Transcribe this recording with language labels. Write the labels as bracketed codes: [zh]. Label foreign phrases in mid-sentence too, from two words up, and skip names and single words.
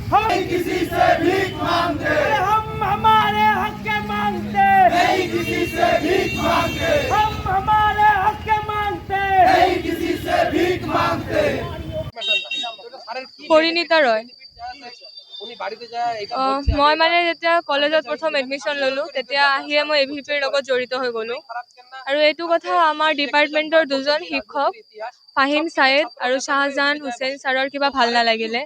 [hi] किसी से भीख मांगते, हम हमारे हक के मांगते, नहीं किसी से भीख मांगते, हम हमारे हक के मांगते, नहीं किसी से भीख मांगते। [as] পৰিণীতা ৰয়। মই মানে যেতিয়া কলেজত প্ৰথম এডমিশ্যন ল'লোঁ তেতিয়া আহিয়ে মই AVP ৰ লগত জড়িত হৈ গ'লোঁ আৰু এইটো কথা আমাৰ ডিপাৰ্টমেণ্টৰ দুজন শিক্ষক ফাহিম ছাইদ আৰু শাহজাহান হুছেইন ছাৰৰ কিবা ভাল নালাগিলে।